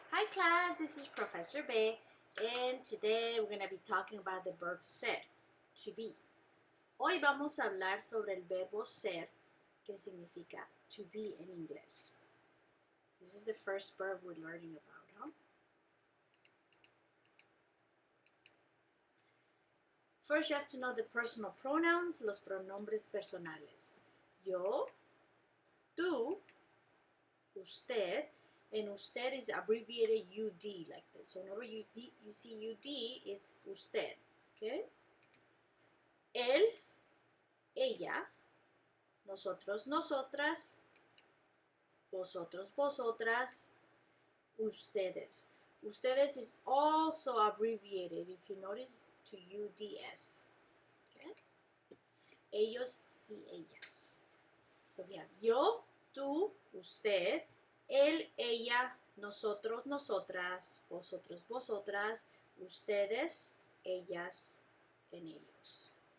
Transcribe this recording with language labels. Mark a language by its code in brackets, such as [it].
[en] class, this is Professor Bay, and today we're going to be talking about the verb ser, to be. [es] Hoy vamos a hablar sobre el verbo ser, que significa [en] to be [es] en inglés. [en] This is the first verb we're learning about, huh? First, you have to know the personal pronouns, [es] los pronombres personales. Yo, tú, usted, [en] and usted is abbreviated UD like this. So whenever you see UD, it's usted, okay? [es] Él, ella, nosotros, nosotras, vosotros, vosotras, ustedes. [en] Ustedes is also abbreviated, if you notice, to UDS, okay? [es] Ellos y ellas. [en] So we have [es] yo, tú, usted, él, ella, nosotros, nosotras, vosotros, vosotras, ustedes, ellas, and ellos.